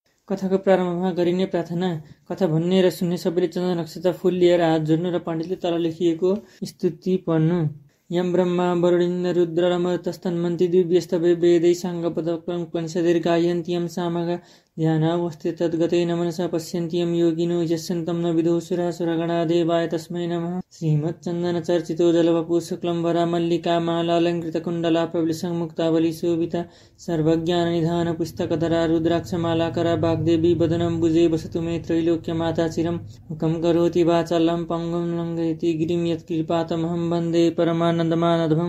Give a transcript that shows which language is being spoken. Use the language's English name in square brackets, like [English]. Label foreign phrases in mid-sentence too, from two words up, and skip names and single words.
[Nepali] कथाको प्रारम्भमा गरिने प्रार्थना। कथा भन्ने र सुन्ने सबैले चन्दन नक्षत्र फूल लिएर हात जोड्नु र पण्डितले तल लेखिएको स्तुति पढ्नु। [Sanskrit] यम ब्रह्मा वरुणेन्द्र रुद्र रमतस्तन्वन्ति दिव्यस्तवे वेदै साङ्गपदपनिषदैर्गायन्ति यं सामगा ध्यानावस्थित तद्गतेन मनसा पश्यन्ति यं योगिनो यस्यन्तं न विदुः सुरासुरगणा देवाय तस्मै नमः। श्रीमच्चन्दनचर्चितो जलवपु शुक्लं वरामल्लिका मालालङ्कृतकुण्डला प्रबलिसङ्मुक्तावली शोभिता सर्वज्ञाननिधान पुस्तकधरा रुद्राक्षमालाकरा वाग्देवी वदनम्बुजे वसतु मे त्रैलोक्यमाता चिरं मुखं करोति वाचालं पङ्गुं लङ्घयति गिरिं यत्कृपातमहं वन्दे परमानन्दमाधवं।